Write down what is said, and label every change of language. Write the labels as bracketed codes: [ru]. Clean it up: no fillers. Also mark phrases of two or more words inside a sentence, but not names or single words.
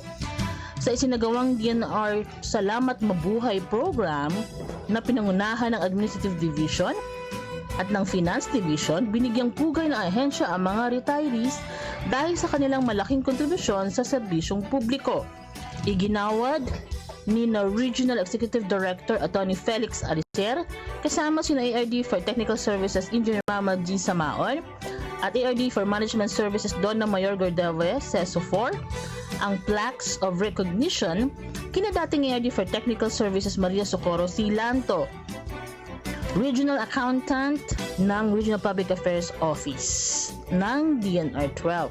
[tl] Sa isinagawang DNR Salamat Mabuhay program na pinangunahan ng Administrative Division at ng Finance Division, binigyang pugay ng ahensya ang mga retirees dahil sa kanilang malaking kontribusyon sa serbisyong publiko. Iginawad ni Regional Executive Director Attorney Felix Alicer kasama sina ARD for Technical Services Engineer Mama G. Samaon at ARD for Management Services Donna Mayor Gordeve, CESO 4, ang [en] plaques of recognition [tl] kina dating ARD for Technical Services Maria Socorro Silanto, Regional Accountant ng Regional Public Affairs Office ng DNR 12.